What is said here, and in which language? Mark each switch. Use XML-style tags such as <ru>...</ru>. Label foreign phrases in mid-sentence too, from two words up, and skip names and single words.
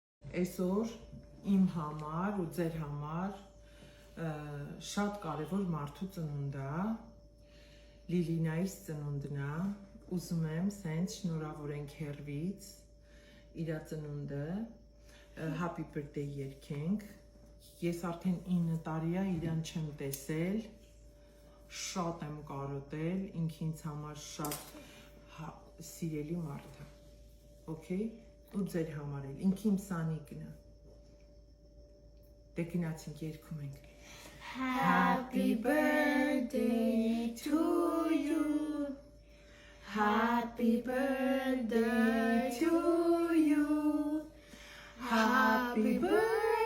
<hy>Այսօր իմ համար ու ձեր համար շատ կարևոր մարդու ծնունդն է, Լիլինայիս ծնունդն է, ուզում եմ սենց շնորհավորենք հեռվից իր ծնունդը,</hy> <en>happy birthday</en> <hy>երգենք, ես արդեն 9 տարի է իրան չեմ տեսել, շատ եմ կարոտել, ինքը ինձ համար շատ սիրելի մարդ է, okay, ու ձեր համար էլ, ինքը իմ Սանիկն է, դե գնացինք երգում ենք,</hy> <en>Happy birthday to you, happy birthday to you, happy birthday</en>